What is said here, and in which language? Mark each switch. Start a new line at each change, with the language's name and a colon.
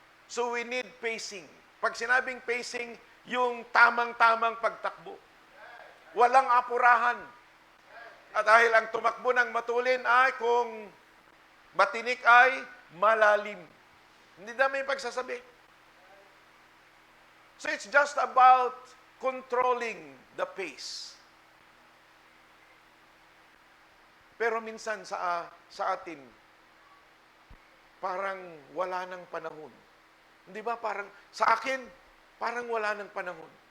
English: So we need pacing.
Filipino: Pag sinabing pacing, yung tamang-tamang pagtakbo. Walang apurahan. At dahil ang tumakbo ng matulin ay kung matinik ay malalim. Hindi na may pagsasabi.
English: So it's just about controlling the pace.
Filipino: Pero minsan sa atin, parang wala ng panahon. Hindi ba? Parang, sa akin, parang wala ng panahon.